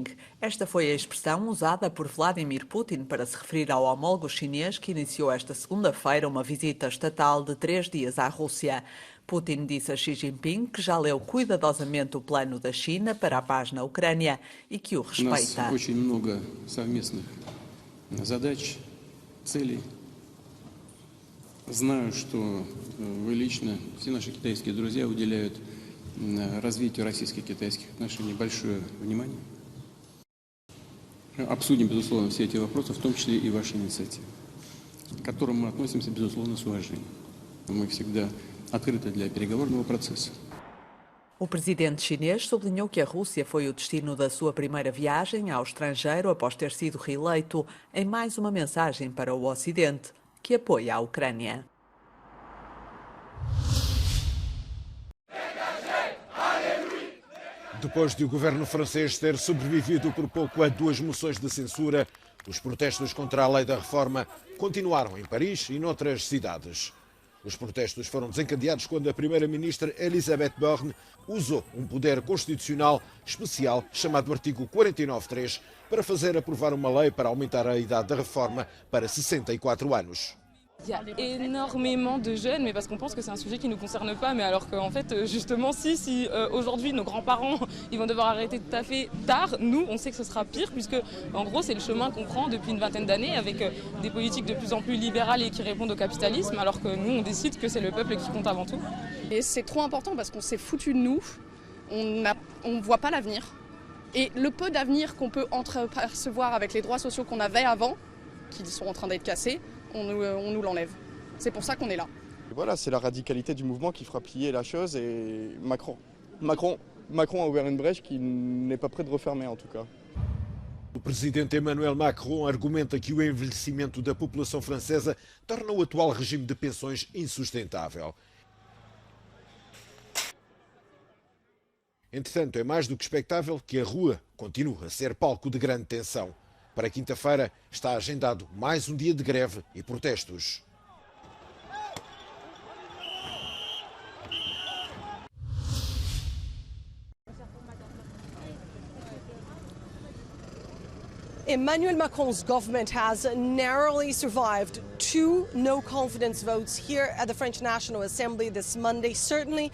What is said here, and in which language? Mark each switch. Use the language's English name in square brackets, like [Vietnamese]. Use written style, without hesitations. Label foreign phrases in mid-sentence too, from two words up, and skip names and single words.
[Portuguese] Esta foi a expressão usada por Vladimir Putin para se referir ao homólogo chinês que iniciou esta segunda-feira uma visita estatal de 3 dias à Rússia. Putin disse a Xi Jinping que já leu cuidadosamente o plano da China para a paz na Ucrânia e que o respeita. [Russian] У нас очень много совместных задач, целей. Знаю, что вы лично, все наши китайские друзья уделяют развитию российско-китайских отношений большое внимание. Обсудим, безусловно, все эти вопросы, в том числе и ваши инициативы, к которым мы относимся, безусловно, с уважением. Мы всегда открыты для переговорного процесса. [Portuguese] O presidente chinês sublinhou que a Rússia foi o destino da sua primeira viagem ao estrangeiro após ter sido reeleito, em mais uma mensagem para o Ocidente, que apoia a Ucrânia. Depois de o governo francês ter sobrevivido por pouco a 2 moções de censura, os protestos contra a lei da reforma continuaram em Paris e noutras cidades. Os protestos foram desencadeados quando a primeira-ministra Elisabeth Borne usou um poder constitucional especial chamado artigo 49.3 para fazer aprovar uma lei para aumentar a idade da reforma para 64 anos. [French] Il y a énormément de jeunes, mais parce qu'on pense que c'est un sujet qui ne nous concerne pas, mais alors qu'en fait, justement, si aujourd'hui nos grands-parents ils vont devoir arrêter tout à fait tard, nous, on sait que ce sera pire, puisque en gros, c'est le chemin qu'on prend depuis une vingtaine d'années avec des politiques de plus en plus libérales et qui répondent au capitalisme, alors que nous, on décide que c'est le peuple qui compte avant tout. Et c'est trop important parce qu'on s'est foutu de nous, on ne voit pas l'avenir. Et le peu d'avenir qu'on peut entreapercevoir avec les droits sociaux qu'on avait avant, qui sont en train d'être cassés, on nous l'enlève. C'est pour ça qu'on est là. Voilà, c'est la radicalité du mouvement qui fera plier la chose et Macron a ouvert une brèche qu'il n'est pas prêt de refermer en tout cas. [Portuguese] O presidente Emmanuel Macron argumenta que o envelhecimento da população francesa torna o atual regime de pensões insustentável. Entretanto, é mais do que expectável que a rua continue a ser palco de grande tensão. Para quinta-feira está agendado mais um dia de greve e protestos. [English] Emmanuel Macron's government has narrowly survived 2 no-confidence votes here at the French National Assembly this Monday.